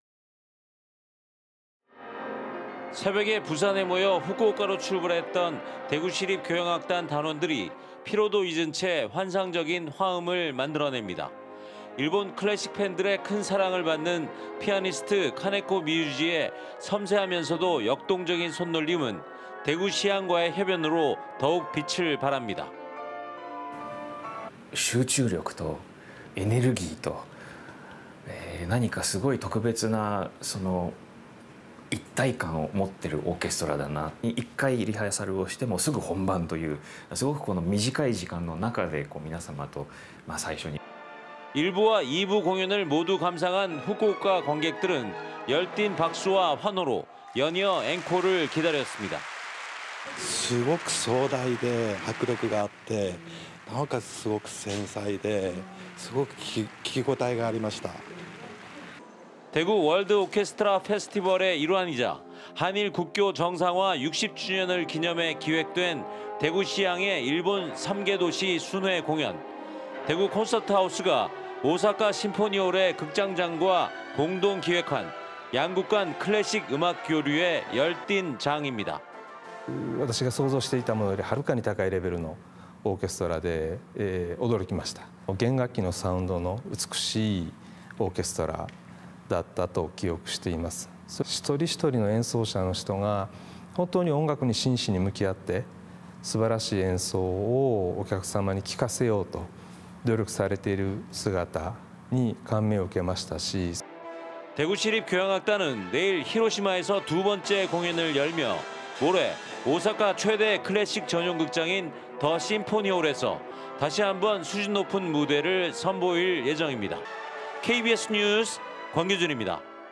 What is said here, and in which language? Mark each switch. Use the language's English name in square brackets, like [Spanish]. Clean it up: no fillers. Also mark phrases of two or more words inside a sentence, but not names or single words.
[Korean] 새벽에 부산에 모여 후쿠오카로 출발했던 대구시립교향악단 단원들이 피로도 잊은 채 환상적인 화음을 만들어냅니다. 일본 클래식 팬들의 큰 사랑을 받는 피아니스트 카네코 미유지의 섬세하면서도 역동적인 손놀림은 대구시향과의 협연으로 더욱 빛을 발합니다. [Japanese] 集中力とエネルギーと、何かすごい特別な一体感を持ってるオーケストラだな。一回リハーサルをしてもすぐ本番というすごくこの短い時間の中で皆様と最初に [Korean] 1부와 2부 공연을 모두 감상한 후쿠오카 관객들은 열띤 박수와 환호로 연이어 앵콜을 기다렸습니다. [Japanese] すごく壮大で迫力があって、なおかつすごく繊細ですごく聞き応えがありました。 [Korean] 대구 월드 오케스트라 페스티벌의 일환이자 한일 국교 정상화 60주년을 기념해 기획된 대구시향의 일본 3개 도시 순회 공연. 대구 콘서트하우스가 오사카 심포니홀의 극장장과 공동 기획한 양국 간 클래식 음악 교류의 열띤 장입니다. [Japanese] 私が想像していたものよりはるかに高いレベルのオーケストラで、驚きました。弦楽器のサウンドの美しいオーケストラだったと記憶しています。一人一人の演奏者の人が本当に音楽に真摯に向き合って素晴らしい演奏をお客様に聴かせようと努力されている姿に感銘を受けましたし [Korean] 대구시립교향악단은 내일 히로시마에서 두 번째 공연을 열며 모레 오사카 최대 클래식 전용 극장인 더 심포니홀에서 다시 한번 수준 높은 무대를 선보일 예정입니다. KBS 뉴스 권규준입니다.